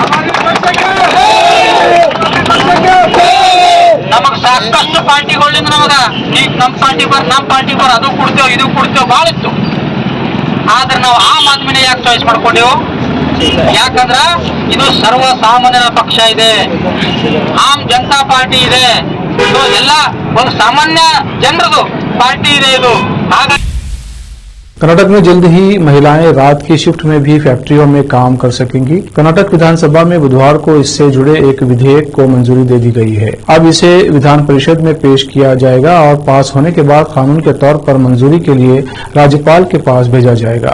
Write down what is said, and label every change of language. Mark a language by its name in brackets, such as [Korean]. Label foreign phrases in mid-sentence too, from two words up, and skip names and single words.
[Kannada] ನಮಗ್ ಸಾಕಷ್ಟು ಪಾರ್ಟಿಗಳಿಂದ ನಮಗ ಈಗ ನಮ್ಮ ಪಾರ್ಟಿ ಬರ್ ಅದು ಕೊಡ್ತೇವೆ, ಇದು ಕೊಡ್ತೇವೆ, ಭಾಳ ಇತ್ತು. ಆದ್ರೆ ನಾವು ಆಮ್ ಆದ್ಮಿನ ಯಾಕೆ ಚಾಯ್ಸ್ ಮಾಡ್ಕೊಂಡೇವು? ಯಾಕಂದ್ರ ಇದು ಸರ್ವ ಸಾಮಾನ್ಯರ ಪಕ್ಷ ಇದೆ, ಆಮ್ ಜನತಾ ಪಾರ್ಟಿ ಇದೆ, ಇದು ಎಲ್ಲ ಒಂದು ಸಾಮಾನ್ಯ ಜನರದು ಪಾರ್ಟಿ ಇದೆ ಇದು. ಹಾಗಾಗಿ [Hindi] कर्नाटक में जल्द ही महिलाएं रात की शिफ्ट में भी फैक्ट्रियों में काम कर सकेंगी। कर्नाटक विधानसभा में बुधवार को इससे जुड़े एक विधेयक को मंजूरी दे दी गई है। अब इसे विधान परिषद में पेश किया जाएगा और पास होने के बाद कानून के तौर पर मंजूरी के लिए राज्यपाल के पास भेजा जाएगा।